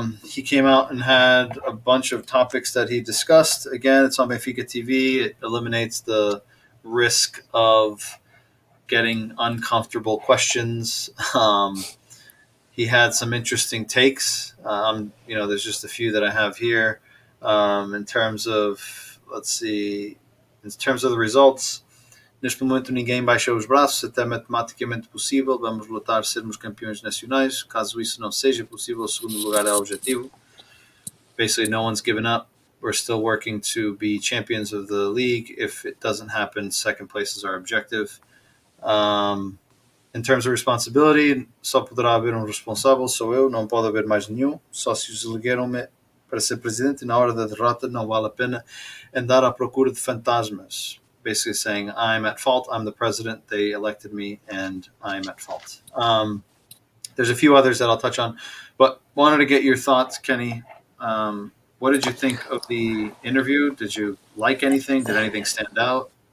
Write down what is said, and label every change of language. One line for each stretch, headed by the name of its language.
English: He came out and had a bunch of topics that he discussed. Again, it's on Benfica TV. It eliminates the risk of getting uncomfortable questions. He had some interesting takes. There's just a few that I have here. In terms of the results,
Portuguese: neste momento ninguém baixa os braços, até matematicamente possível. Vamos lutar sermos campeões nacionais. Caso isso não seja possível, o segundo lugar é o objetivo.
English: Basically, no one's given up. We're still working to be champions of the league. If it doesn't happen, second place is our objective. In terms of responsibility,
Portuguese: só poderá haver responsável, sou eu, não pode haver mais nenhum. Sócios elegeram-me para ser presidente e na hora da derrota não vale a pena andar à procura de fantasmas.
English: Basically saying, I'm at fault, I'm the president, they elected me, and I'm at fault. There's a few others that I'll touch on, but wanted to get your thoughts, Kenny. What did you think of the interview? Did you like anything? Did anything stand out?